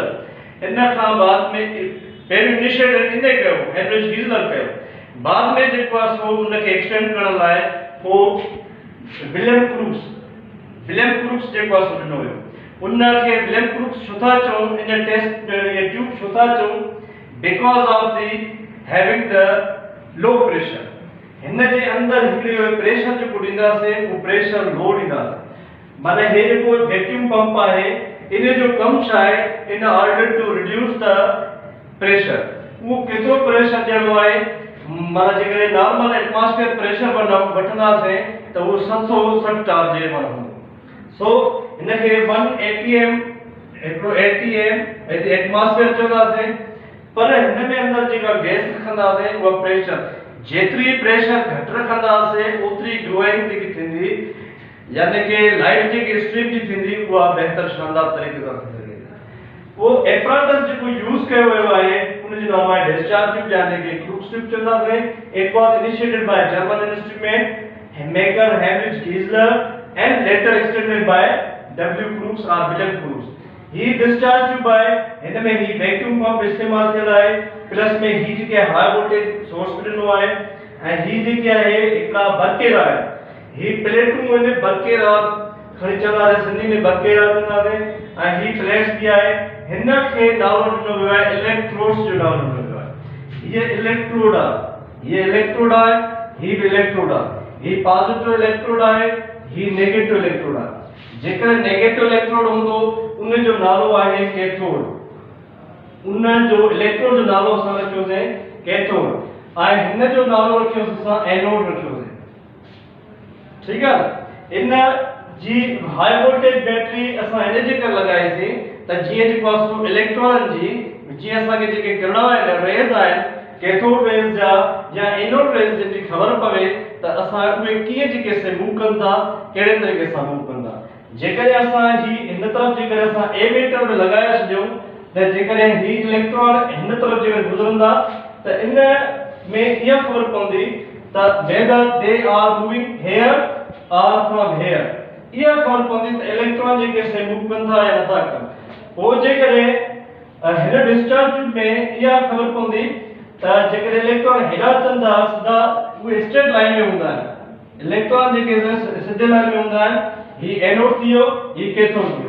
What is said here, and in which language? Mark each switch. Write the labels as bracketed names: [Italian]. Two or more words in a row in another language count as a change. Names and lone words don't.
[Sindhi] हिन खां बाद में पहिरियों इनिशिएटिव इन कयो, हेनरिच गीज़लर कयो. बाद में जेको आहे सो उनखे एक्सटेंड करण लाइ पोइ विलियम क्रूक्स जेको आहे सो ॾिनो हुयो. उनखे विलियम क्रूक्स छो था चऊं, इन टेस्ट ये ट्यूब छो था चऊं, [English] because of the having the low pressure. [Sindhi] हिन जे अंदरि हिकिड़ो प्रेशर जेको ॾींदासीं उहो [English] pressure low [Sindhi] ॾींदासीं. माना हे जेको [English] vacuum pump [Sindhi] आहे, इन जो कमु छा आहे, [English] in order to reduce the pressure. [Sindhi] उहो केतिरो प्रेशर ॾियणो आहे, माना जेकॾहिं [English] normal atmosphere pressure [Sindhi] वठंदासीं त उहो 760 टार जे माना हूंदो. सो हिनखे 1 atm हिकिड़ो atm एटमॉस्फेयर चवंदासीं. पर हिन में अंदरि जेका गैस रखंदासीं उहा प्रेशर, जेतिरी प्रेशर घटि रखंदासीं ओतिरी ग्लोइंग जेकी थींदी, यानी कि लाइट जेकी स्ट्रीम जी थींदी, उहा बहितर शानदार तरीक़े सां थी सघे. उहो एपराटस जेको यूज़ कयो वियो आहे, उन जो नालो आहे [English] discharge tube, [Sindhi] यानी कि क्रूक्स ट्यूब चवंदासीं. [English] it was initiated by German instrument maker Heinrich Geissler and later extended by W. Crookes or William Crookes. [Sindhi] ही [English] discharge tube [Sindhi] आहे, हिन में ही [English] vacuum pump [Sindhi] इस्तेमाल कयल आहे, प्लस में ही जेके [English] high voltage source [Sindhi] ॾिनो आहे, ऐं ही जेके आहे हिकिड़ा बरकेरा आहे. ही प्लेटूं इन बरकेरा खणी चवंदासीं, सिंधी में बरकेरा चवंदासीं. ऐं ही प्लेट्स बि आहे. हिन खे नालो ॾिनो वियो आहे इलेक्ट्रोड्स जो नालो ॾिनो वियो आहे. हीअ इलेक्ट्रोड आहे, हीअ इलेक्ट्रोड आहे, ही बि इलेक्ट्रोड आहे. ही [English] positive electrode [Sindhi] आहे, ही [English] negative electrode [Sindhi] आहे. जेकर [English] negative electrode [Sindhi] हूंदो उन जो नालो आहे कैथोड. उन जो इलेक्ट्रोड जो नालो असां रखियोसीं कैथोड, ऐं हिन जो नालो रखियोसीं असां एनोड रखियोसीं. ठीकु आहे. इन जी [English] high voltage battery [Sindhi] असां हिन जे करे लॻाईसीं त जीअं जेको आहे इलेक्ट्रॉन जी, जीअं असांखे जेके किरण आहिनि, रेज़ आहिनि, [English] cathode rays [Sindhi] जा या [English] anode rays [Sindhi] जी ख़बर पवे त असां उहे कीअं जेके से मूव कनि था, कहिड़े तरीक़े सां मूव कंदा. जेकॾहिं असां ही हिन तरफ़ जेकॾहिं असां ए मीटर में लॻाए छॾियूं त जेकॾहिं ही इलेक्ट्रॉन हिन तरफ़ जेकॾहिं गुज़रंदा त इन में इहा ख़बर पवंदी त [English] whether they are moving here or from here. [Sindhi] इहा ख़बर पवंदी त इलेक्ट्रॉन जेके से मूव कनि था या नथा कनि. पोइ जेकॾहिं हिन [English] discharge tube [Sindhi] में इहा ख़बर पवंदी त जेकॾहिं इलेक्ट्रॉन हेॾा अचनि था सिधा, उहे [English] straight line [Sindhi] में हूंदा आहिनि. इलेक्ट्रॉन जेके सिधे लाइन में हूंदा आहिनि. ही एनोड थियो, ही कैथोड थियो.